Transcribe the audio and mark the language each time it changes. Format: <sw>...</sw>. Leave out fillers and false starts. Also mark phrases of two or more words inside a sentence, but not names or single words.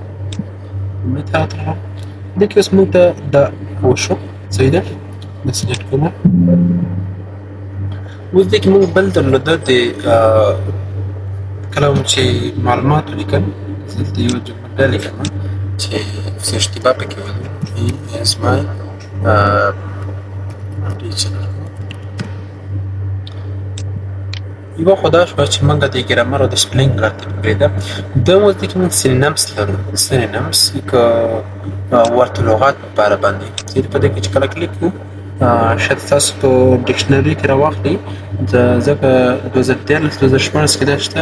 <ps>لومړی ته راتللو. دې کې اوس موږ ته دا وشو. صحیح ده. دا سلیکټ کوو. اوس دې کې موږ بل درلوده د کله هم چې معلومات ولیکل، دلته یوه جمله لیکم چې څه اشتباه پکې ولرو.</ps> <en>he is my teacher.</en> <ps>یوه خو دا شوه چې موږ د ګرامر او د سپیلنګ ترتیب کړې ده. دویم اوس دې کې موږ سینونیمس لرو. سینونیمس که ورته لغات په باره باندې، چې په دې کې چې کله کلیک کوو شاید تاسو په ډکشنري کې راواخلئ، ځکه 2013-2014 کې دا شته.</ps>